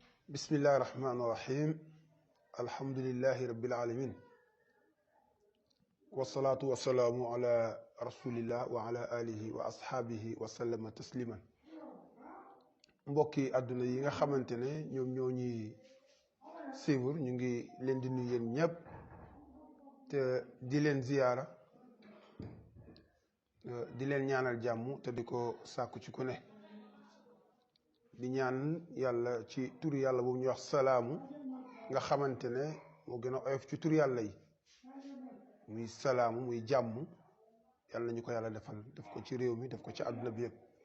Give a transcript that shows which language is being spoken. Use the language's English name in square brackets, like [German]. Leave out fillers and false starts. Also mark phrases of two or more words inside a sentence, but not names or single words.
[Arabic] بسم الله الرحمن الرحيم الحمد لله رب العالمين والصلاة والسلام على رسول الله وعلى آله وأصحابه وسلم تسليما [Wolof] mbokki àdduna yi nga xamante ne ñoom ñoo ñuy suivre ñu ngi leen di nuyu yéen ñëpp te di leen ziyaara di leen ñaanal jàmm te di ko sàkku ci ku ne di ñaan yàlla ci turu yàlla boobu ñuy wax salaamu nga xamante ne moo gën a oyof ci turu yàlla yi muy salaamu muy jàmm yàlla ñu ko yàlla defal def ko ci réew mi def ko ci àdduna bi yëpp